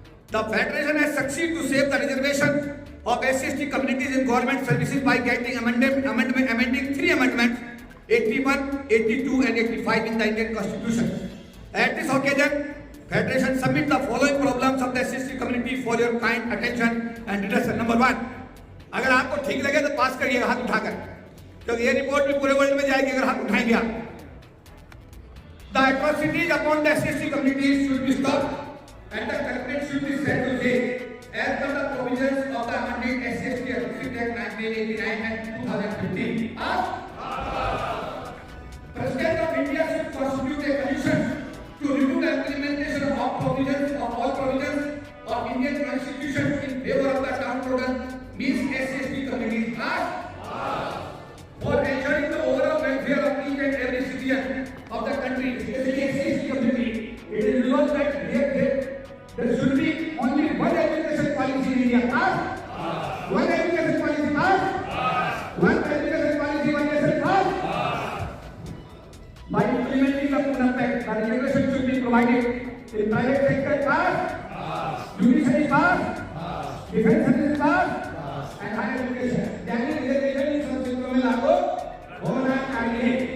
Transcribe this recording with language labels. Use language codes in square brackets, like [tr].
[en] The federation has succeeded to save the reservation of SC/ST communities in government services by getting amending 3 amendments, 81, 82 and 85 in the Indian Constitution. At this occasion, Federation submit the following problems of the SC/ST community for your kind attention and redressal. [hi] Number 1, अगर आपको ठीक लगे तो पास करिएगा हाथ उठाकर, क्योंकि ये रिपोर्ट भी पूरे वर्ल्ड में जाएगी अगर हाथ उठाएंगे आप. [en] The atrocities upon the SC/ST communities should be stopped and the culprits should be set to jail as per the provisions of the amended SC/ST Atrocity Act 1989 and 2015. President of India should constitute a commission to review the implementation of provisions of all provisions of Indian Constitution in favor of the downtrodden means SC/ST communities. For ensuring the overall welfare of each and every citizen of the country, especially SC/ST community, it is resolved that there should be only one education policy in India. One education policy passed. One education policy, one nation passed. By implementing the Pune Pact, the regulation should be provided in private sector passed, judiciary passed, defense services passed, and higher education. [hi] यानी reservation इन सब क्षेत्रों में लागू होना चाहिए.